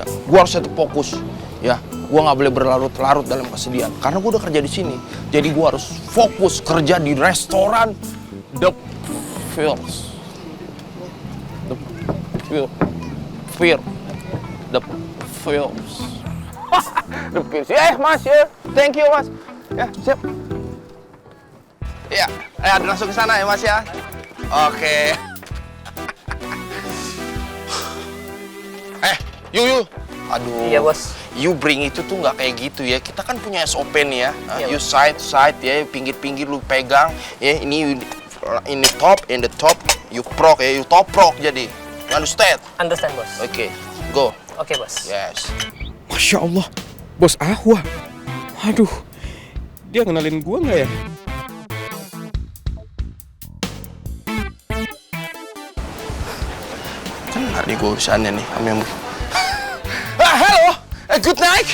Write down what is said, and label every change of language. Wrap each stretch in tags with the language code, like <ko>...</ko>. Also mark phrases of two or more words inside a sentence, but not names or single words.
<id>Gue harus tetap fokus, ya. Gue nggak boleh berlarut-larut dalam kesedihan, karena gue udah kerja di sini. Jadi gue harus fokus kerja di restoran The Fields. The Fields. Ya, Mas ya.</id> <en>Thank you,</en> <id>Mas. Ya, siap. Ya, langsung ke sana ya, Mas ya. Oke. Yuk. Aduh. Iya, Bos.</id> <en>You bring</en> <id>itu tuh nggak kayak gitu ya. Kita kan punya SOP nih ya. Iya,</id> <en>You side</en> <id>ya, pinggir-pinggir lu pegang. Ya, ini top,</id> <en>in the top you prok</en> <id>ya,</id> <en>you top prok</en> <id>jadi.</id> <en>You understand?</en> <id>Understand, Bos. Oke, go. Oke, Bos. Yes. Masya Allah, Bos Ahwa. Aduh, dia kenalin gua nggak ya? Benar nih gue urusannya nih, Halo,</id> <en>good night.</en>